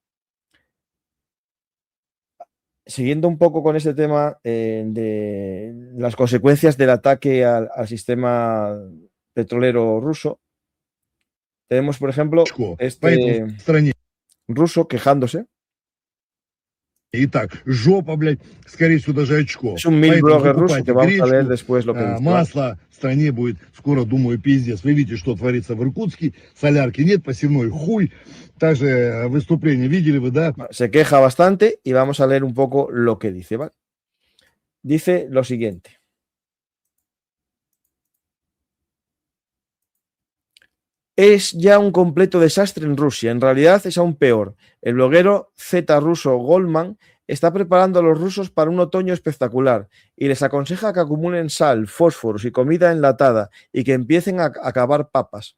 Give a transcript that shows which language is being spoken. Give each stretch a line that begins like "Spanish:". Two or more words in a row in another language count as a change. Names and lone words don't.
Spanish: Siguiendo un poco con este tema de las consecuencias del ataque al sistema petrolero ruso, tenemos, por ejemplo, este ruso quejándose.
Russian: Итак, жопа, блядь, скорее всего, даже очко.
Spanish: Es un blogger ruso que vamos a leer después lo que dice.
Russian: Масло в стране будет скоро, думаю, пиздец. Вы видите, что творится в Иркутске. Солярки нет, посевной хуй. Также выступление видели вы, да?
Spanish: Se queja bastante y vamos a leer un poco lo que dice, ¿vale? Dice lo siguiente. Es ya un completo desastre en Rusia. En realidad es aún peor. El bloguero Z ruso Goldman está preparando a los rusos para un otoño espectacular y les aconseja que acumulen sal, fósforos y comida enlatada y que empiecen a cavar papas.